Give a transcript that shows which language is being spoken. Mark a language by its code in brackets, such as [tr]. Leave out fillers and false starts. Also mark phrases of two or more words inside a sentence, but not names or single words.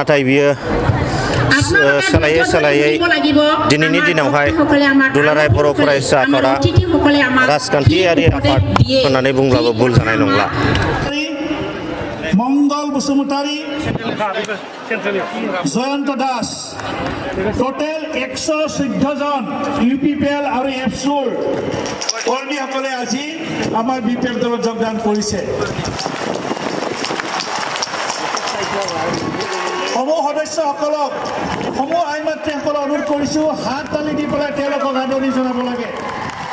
[brx] नाथाय बियो सोलायै सोलायै दिनैनि दिनावहाय दुलाराय बर' फरायसा आफादा राजखान्थियारि आफाद होननानै बुंब्लाबो भुल जानाय नंला [as] मंगल बसुमतारी जयंत दास টোটেল 114 জন ইউপিপিএল আৰু এফছুৰ কৰ্মীসকলে আজি আমাৰ বিপিএল দলত যোগদান কৰিছে সমূহ সদস্যসকলক সমূহ আইন মাতৃসকলক অনুৰোধ কৰিছোঁ হাত তালি দি পেলাই তেওঁলোকক আদৰণি জনাব লাগে